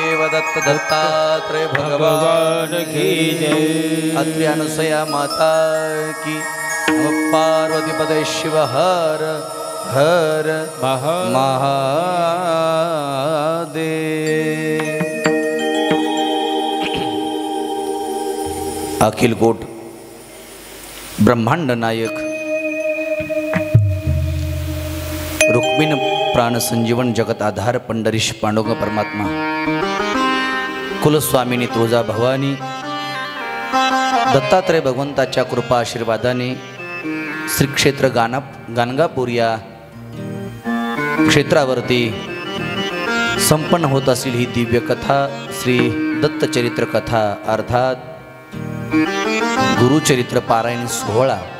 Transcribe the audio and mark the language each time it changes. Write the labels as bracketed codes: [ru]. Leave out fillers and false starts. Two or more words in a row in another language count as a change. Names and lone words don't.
[mr] दत्त दत्तात्रेय भगवान की जय। अत्रि अनुसया माता की। [sa] नमः पार्वती पदे [mr] शिव हर हर महादेव। अखिलकोट ब्रह्मांड नायक रुक्मिण प्राण संजीवन जगत आधार पंढरीश पांडुरंग परमात्मा कुलस्वामिनी तुळजा भवानी दत्तात्रय भगवंताच्या कृपा आशीर्वादाने श्री क्षेत्र गाणगापूर या क्षेत्रावरती संपन्न होत असलेली ही दिव्य कथा श्री दत्तचरित्र कथा अर्थात गुरुचरित्र पारायण सोहळा।